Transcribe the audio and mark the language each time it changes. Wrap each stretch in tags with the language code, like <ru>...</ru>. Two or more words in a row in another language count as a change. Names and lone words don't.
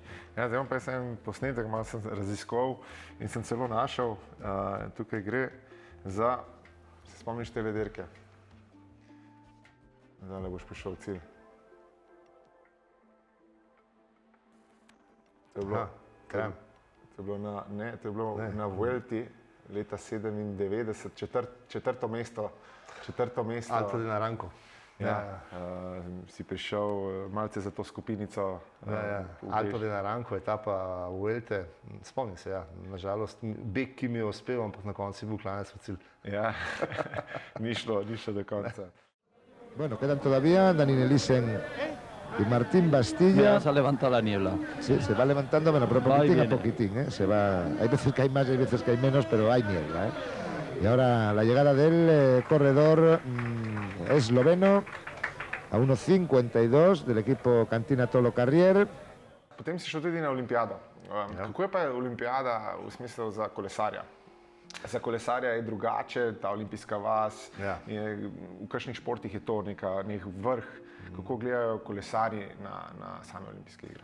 <sl>Ja, zdaj pa sem posnetek, malo sem raziskoval in sem celo našel, tukaj gre za, se spomniš te dirke? Zdaj boš prišel v cilj. To je bilo na Vuelti leta 97, četrto mesto. Alto de Naranco. Ja, si prišel malce za to skupinico. Alto de Naranco, etapa Vuelte. Spomnim se, ja, nažalost, beg, ki mi je uspel, ampak na koncu je bil klanec v cilj. Ja, ni šlo do konca.</sl> <es>Bueno, quedan todavía Dani Nelissen y Martín Bastilla. Ya se ha levantado la niebla. Sí, se va levantando, bueno, pero poquitín a poquitín, ¿eh? Hay veces que hay más y hay veces que hay menos, pero hay niebla, ¿eh? Y ahora la llegada del corredor esloveno a 1:52 del equipo Cantina Tolo Carrier.</es> <sl>Potem si šel tudi na olimpijado. Kako je pa olimpijada v smislu za kolesarja? Za kolesarja je drugače, ta olimpijska vas, v kakšnih športih je to nek vrh. Kako gledajo kolesarji na same olimpijske igre?</sl>